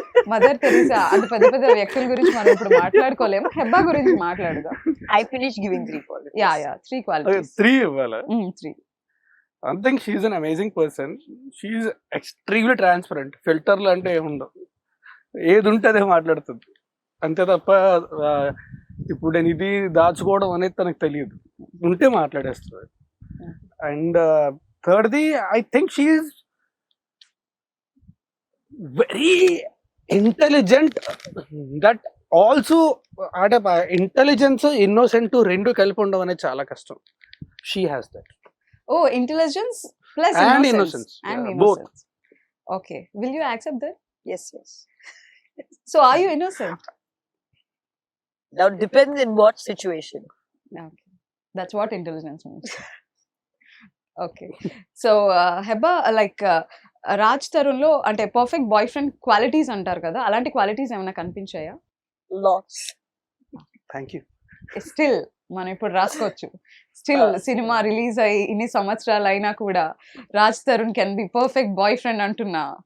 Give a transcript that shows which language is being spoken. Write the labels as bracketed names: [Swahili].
[Telugu] Mother Teresa అంత పెద్ద పెద్ద వ్యక్తుల గురించి మనం ఇప్పుడు మాట్లాడుకోలేము. హెబ్బా గురించి మాట్లాడదాం. [English] I finished giving 3 qualities. Yeah 3 Okay, qualities. [Telugu] 3 ఇవ్వాలా? [English] 3. I think she's an amazing person. She's extremely transparent. [Telugu] ఫిల్టర్లు అంటే ఏముండవు. ఏది ఉంటే అదే మాట్లాడుతుంది. అంతే తప్ప ఇప్పుడు నేను ఇది దాచుకోవడం అనేది తనకు తెలియదు. ఉంటే మాట్లాడేస్తుంది. [English] And థర్డ్ది I think she very intelligent. That also [Telugu] అంటే ఇంటెలిజెన్స్ ఇన్నోసెంట్ రెండు కలిపి ఉండడం అనేది చాలా కష్టం. [English] She has that. Oh, intelligence plus And innocence. innocence. And Yeah, innocence. Okay. Will you accept that? Yes, yes. So are you innocent? Now depends in what situation. Okay. That's what intelligence means. Okay. So Heba, like [Telugu] Raj Tarun లో అంటే [English] perfect boyfriend qualities [Telugu] అంటారు కదా, అలాంటి qualities ఏమైనా కనిపించాయా? [English] Lots. Thank you. [Telugu] Still మనం ఇప్పుడు రాసుకోవచ్చు. Still cinema release అయ్యి ఇన్ని సంవత్సరాలు అయినా కూడా Raj Tarun [English] can be perfect boyfriend [Telugu] అంటున్నా.